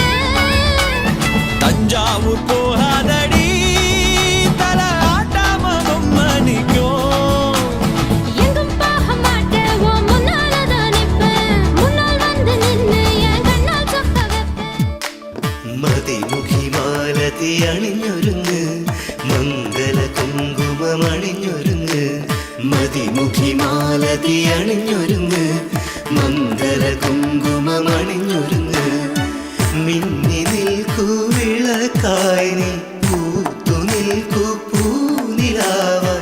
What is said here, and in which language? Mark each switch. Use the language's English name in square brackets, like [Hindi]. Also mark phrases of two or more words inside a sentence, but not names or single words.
[Tamil] தஞ்சாவூர் போகாதடி தல ஆட்டாம பொம்மணிக்கும். எங்கும் போக மாட்டேன் உன் முன்னாலதான் நிப்பேன். முன்னால் வந்து நின்று என் கண்ணால் சொக்க வைப்பேன். [Malayalam] മതിമുഖി മാലതി അണിഞ്ഞൊരുങ്ങ് മംഗല കുങ്കുമമണിഞ്ഞൊരുങ്ങ്. മതിമുഖി മാലതി അണിഞ്ഞൊരുങ്ങ് മംഗല കുങ്കുമമണിഞ്ഞൊരുങ്ങ്. മിന്നി നിൽക്കൂ വിളക്കായി നീ പൂത്തു നിൽക്കൂ പൂനിലാവായി.